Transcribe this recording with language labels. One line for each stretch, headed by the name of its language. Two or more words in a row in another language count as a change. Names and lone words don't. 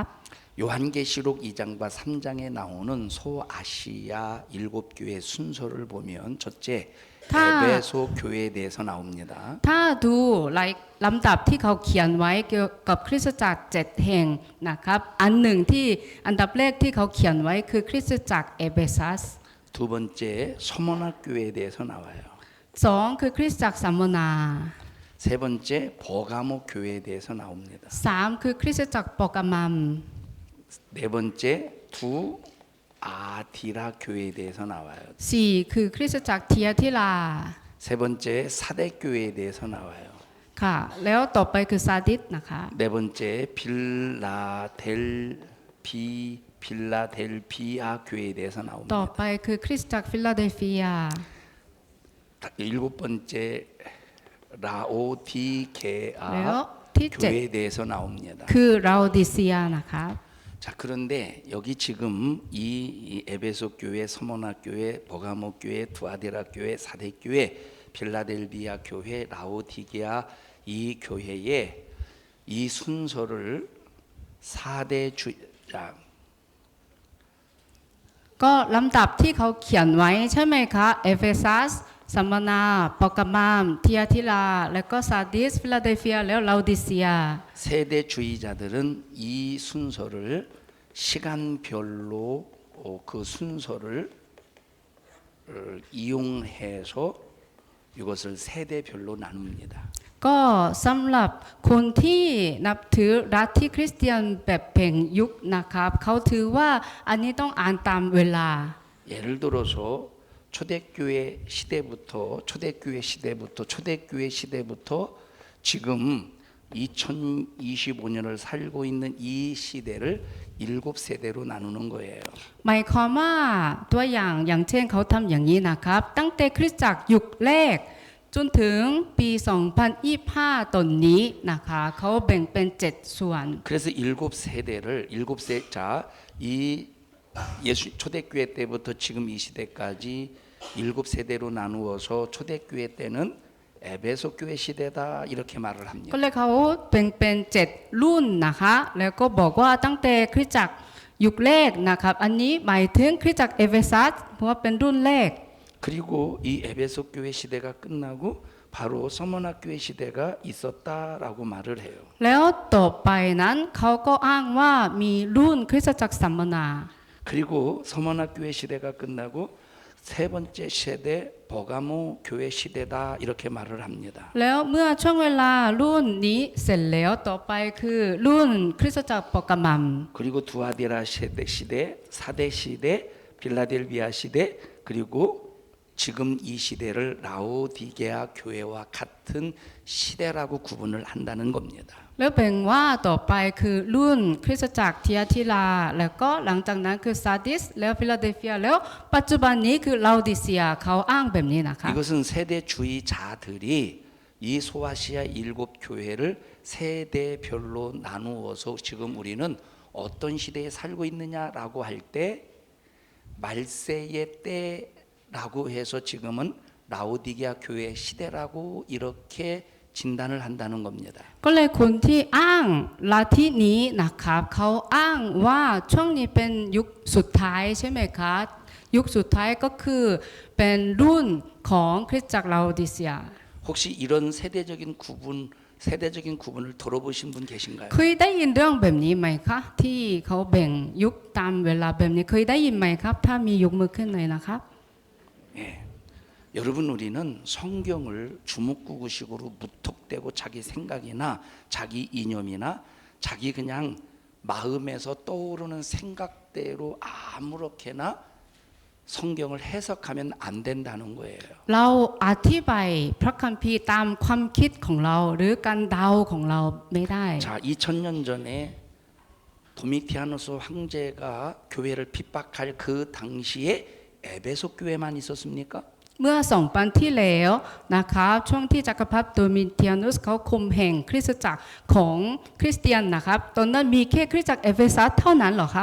Korean: 요한계시록 2장과 3장에 나오는 소아시아 7교회 순서를 보면 첫째 에베소 교회에 대해서 나옵니다.
Thai: ถ้าดูลำดับที่เขาเขียนไว้เกี่ยวกับคริสตจักร7แห่งนะครับอันดับแรกที่เขาเขียนไว้คือคริสตจักรเอเฟซัส
Korean: 두 번째 서머나 교회에 대해서 나와요.
Thai: 2 คือคริสตจักรสัมมนา
Korean: 세 번째 버가모 교회에 대해서 나옵니다.
Thai: 3 คือคริสตจักรปอกามัม
Korean: 네 번째 두 아디라 교회에 대해서 나와요.
Thai: 4 คือคริสตจักรเทียทิลา
Korean: 세 번째 사대 교회에 대해서 나와요.
Thai: ค่ะแล้วต่อไปคือซาดิสนะคะ
Korean: 네 번째 빌라델비아 교회에 대해서
Thai: ต่อ
Korean: 나옵니다.
Thai: ไปคือคริสตจักรฟิลาเดลเฟีย
Korean: 일곱 번째 라오디게아
Thai: แล้วที่
Korean: 교회에 대해서 나옵니다.
Thai: คือราโอดิเซียนะคะ
Korean: 자, 그런데 여기 지금 이 에베소 교회, 서머나 교회, 버가모 교회, 두아디라 교회, 사대 교회, 빌라델비아 교회, 라오디게아 이 교회에 이 순서를 4대 주자
Thai: ก็ลำดับที่เขาเขียนไว้ใช่ไหมคะเอเฟซัสสัมมนาปอกามามทิยาธิลาและก็ซาดิสฟิลาเดลเฟียแล้วลาดิเซีย
Korean: 세대주의자들은 이 순서를 시간별로 그 순서를 이용해서 이것을 세대별로 나눕니다.
Thai: ก็สำหรับคนที่นับถือรัฐที่คริสเตียนแบบแบ่งยุคนะครับเขาถือว่าอันนี้ต้องอ่านตามเวลา
Korean: 예를 들어서 초대교회 시대부터 지금 2025년을 살고 있는 이 시대를 7세대로 나누는 거예요.
Thai: หมายความว่าตัวอย่างเช่นเขาทำอย่างนี้นะครับตั้งแต่คริสตจักรยุคแรกจนถึงปี 2025 ตอนนี้นะคะเขาแบ่งเป็น 7 ส่วน
Korean: 그래서 7세대를 이 초대교회 때부터 지금 이 시대까지 7세대로 나누어서 초대교회 때는 에베소 교회 시대다 이렇게 말을 합니다.
Thai: ก็เลยเขาแบ่งเป็น 7 รุ่นนะคะแล้วก็บอกว่าตั้งแต่คริสตจักรยุคแรกนะครับอันนี้หมายถึงคริสตจักรเอเฟซัสเพราะว่าเป็นรุ่นแรก
Korean: 그리고 이 에베소 교회 시대가 끝나고 바로 서머나 교회 시대가 있었다라고 말을 해요.
Thai: แล้วต่อไปนั้นเขาก็อ้างว่ามีรุ่นคริสตจักรสัมมนา
Korean: 그리고 서머나 교회 시대가 끝나고 세 번째 세대 버가모 교회 시대다 이렇게 말을 합니다.
Thai: แล้วเมื่อช่วงเวลารุ่นนี้เสร็จแล้วต่อไปคือรุ่นคริสตจักรปกมัม
Korean: 그리고 두아디라 시대, 사대 시대, 빌라델비아 시대 그리고 지금 이 시대를 라오디게아 교회와 같은 시대라고 구분을 한다는 겁니다.
Thai: แล้วแบ่งว่าต่อไปคือรุ่นคริสตจักรทิยาธิลาแล้วก็หลังจากนั้นคือซาดิสแล้วฟิลาเดลเฟียแล้วปัจจุบันนี้คือลาดิเซียเขาอ้างแบบนี้นะคะ
Korean: 이것은 세대주의자들이 이 소아시아 7교회를 세대별로 나누어서 지금 우리는 어떤 시대에 살고 있느냐라고 할 때 말세의 때라고 해서 지금은 라오디게아 교회 시대라고 이렇게 진단을 한다는 겁니다.
Thai: ก็เลยคนที่อ้างลัทธินี้นะครับเขาอ้างว่าช่วงนี้เป็นยุคสุดท้ายใช่ไหมคะยุคสุดท้ายก็คือเป็นรุ่นของคริสตจักรลาดิเซีย
Korean: 혹시 이런 세대적인 구분을 들어보신 분 계신가요?
Thai: เคยได้ยินเรื่องแบบนี้ไหมคะที่เขาแบ่งยุคตามเวลาแบบนี้เคยได้ยินไหมครับถ้ามียกมือขึ้นเลยนะครับ
Korean: 예. 여러분 우리는 성경을 주먹구구식으로 무턱대고 자기 생각이나 자기 이념이나 자기 그냥 마음에서 떠오르는 생각대로 아무렇게나 성경을 해석하면 안 된다는 거예요.
Thai: เราอธิบายพระคัมภีร์ตามความคิดของเราหรือการเดาของเราไม่ได้
Korean: 자, 2000년 전에 도미티아누스 황제가 교회를 핍박할 그 당시에 에베소 교회만 있었습니까?
Thai: เมื่อ2,000 ที่แล้วนะครับช่วงที่จักรพรรดิโดมิเทียนุสเขาคุมแห่งคริสตจักรของคริสเตียนนะครับตอนนั้นมีแค่คริสตจักรเอเฟซัสเท่านั้นเหรอครับ